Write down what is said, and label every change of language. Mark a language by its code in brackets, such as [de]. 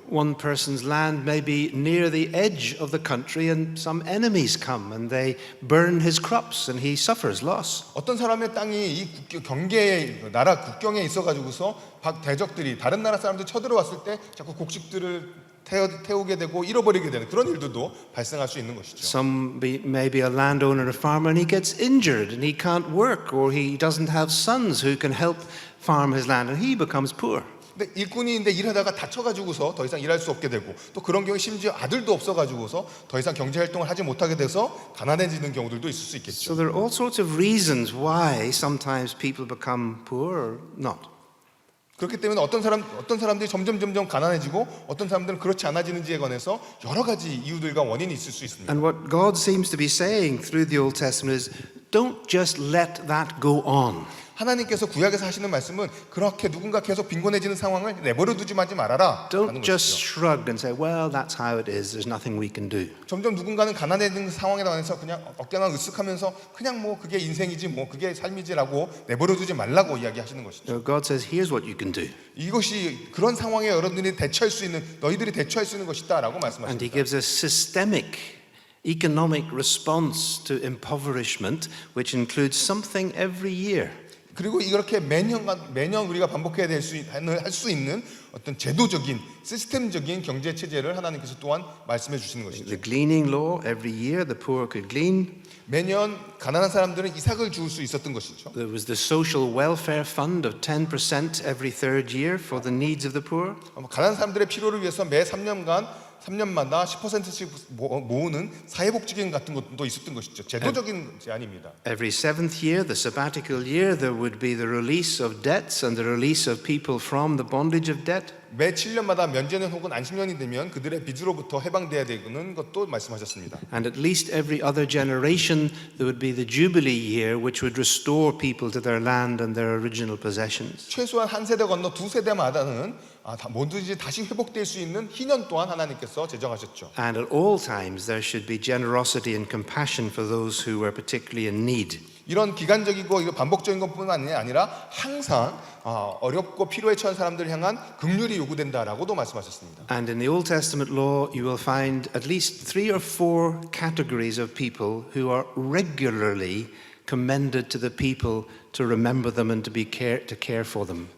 [en] One person's land may be near the edge of the country and some enemies come and they burn his crops and he suffers loss. [ko] 어떤 사람의 땅이 이 경계에 나라 국경에 있어가지고서 대적들이 다른 나라 사람들 쳐들어왔을 때 자꾸 곡식들을 태우게 되고 잃어버리게 되는 그런 일들도 발생할 수 있는 것이죠. [en] May be a landowner, a farmer, and he gets injured and he can't work or he doesn't have sons who can help farm his land and he becomes poor. [ko] 근데 일꾼인데 일하다가 다쳐가지고서 더 이상 일할 수 없게 되고 또 그런 경우 심지어 아들도 없어가지고서 더 이상 경제 활동을 하지 못하게 돼서 가난해지는 경우들도 있을 수 있겠죠. [en] So there are all sorts of reasons why sometimes people become poor or not. [ko] 그렇기 때문에 어떤 사람들이 점점 가난해지고 어떤 사람들은 그렇지 않아지는지에 관해서 여러 가지 이유들과 원인이 있을 수 있습니다. [en] And what God seems to be saying through the Old Testament is don't just let that go on. [ko] 하나님께서 구약에서 하시는 말씀은 그렇게 누군가 계속 빈곤해지는 상황을 내버려 두지 말아라 [en] Don't [ko] 하는 [en] just [ko] 것이죠. [en] shrug and say, well, that's how it is. There's nothing we can do. [ko] 점점 누군가는 가난해지는 상황에 관해서 그냥 어깨나 으쓱하면서 그냥 뭐 그게 인생이지 뭐 그게 삶이지라고 내버려 두지 말라고 이야기하시는 것이죠. [en] No, God says, here's what you can do. [ko] 이것이 그런 상황에 여러분들이 대처할 수 있는 너희들이 대처할 수 있는 것이다라고 [en] And [ko] 말씀하십니다. [en] he gives a systemic economic response to impoverishment, which includes something every year. [ko] 그리고 이렇게 매년 우리가 반복해야 할 수 있는 어떤 제도적인 시스템적인 경제 체제를 하나님께서 또한 말씀해 주시는 것이죠. [en] The gleaning law, every year the poor could glean. [ko] 매년 가난한 사람들은 이삭을 주울 수 있었던 것이죠. [en] There was the social welfare fund of 10% every third year for the needs of the poor. [ko] 가난한 사람들의 필요를 위해서 매 3년마다 10%씩 모으는 사회복지금 같은 것도 있었던 것이죠. 제도적인 제안입니다. [en] Every seventh year, the sabbatical year, there would be the release of debts and the release of people from the bondage of debt. [ko] 매 7년마다 면제년 혹은 안식년이 되면 그들의 빚으로부터 해방돼야 되는 것도 말씀하셨습니다. [en] And at least every other generation, there would be the Jubilee year, which would restore people to their land and their original possessions. [ko] 최소한 한 세대 건너 두 세대마다는 뭐든지 다시 회복될 수 있는 희년 또한 하나님께서 제정하셨죠. [en] And at all times, there should be generosity and compassion for those who were particularly in need. [ko] 이런 기간적이고 이거 반복적인 것뿐만 아니라 항상 어렵고 필요에 처한 사람들을 향한 긍휼이 요구된다라고도 말씀하셨습니다. [en] And in the Old Testament law, you will find at least 3 or 4 categories of people who are regularly commended to the people to remember them and to care for them.